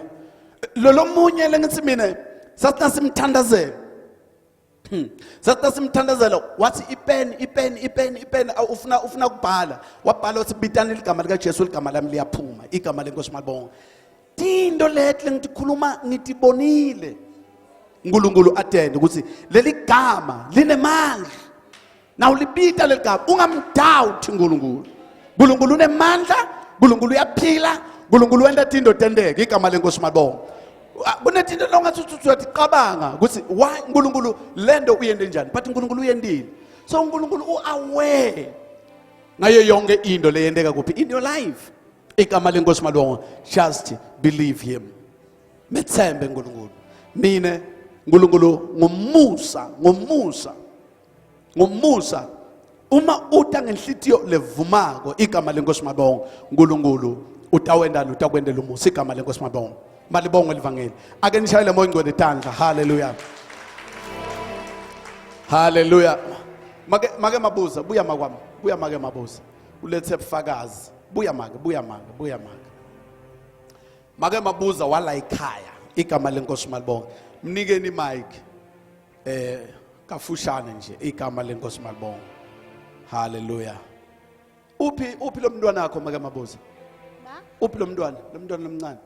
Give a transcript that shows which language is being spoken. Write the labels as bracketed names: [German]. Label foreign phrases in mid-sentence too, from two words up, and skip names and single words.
[Swati] Lolo munye lengithi mina sathi simthandazela. Sathi simthandazela wathi ipeni ufuna ukubhala wabhala uthi bitani igama lika Jesu igama lami liyaphuma igama lenkosi malibonga. Into lehle ngitikhuluma ngitibonile. uNkulunkulu atende ukuthi leli gama linemandla. Now libita leli gama ungamdoubt uNkulunkulu. uNkulunkulu unemandla, uNkulunkulu uyaphila, uNkulunkulu wenda into tendeke igama lenkosi malibonga. Kunetinto longathi ucabanga ukuthi why uNkulunkulu lento uyende njani but uNkulunkulu uyendile. So uNkulunkulu uaware ngayo yonke into leyendeka kuphi [English] in your life. [Swati] Igama lenkosi malibonga. [English] Just believe him. [Swati] Methembe uNkulunkulu. Mina uNkulunkulu ngomusa uma uta ngenhlitiyo levumako igama lenkosi malibonga uNkulunkulu utawendana utakwendela umusa igama lenkosi malibonga. Malibonga livangeli. Ake nishayele moyo ngcwele tandla. Hallelujah. Hallelujah. Make mabuza buya makwami. Buya make mabuza. Ulethe ubufakazi. Buya make. Make mabuza wala ekhaya. Igama lenkosi malibonga. Mnikeni mic. Kafushane nje igama lenkosi malibonga. Hallelujah. Uphi lo mntwana wakho make mabuza? Uphi lo mntwana lomncane?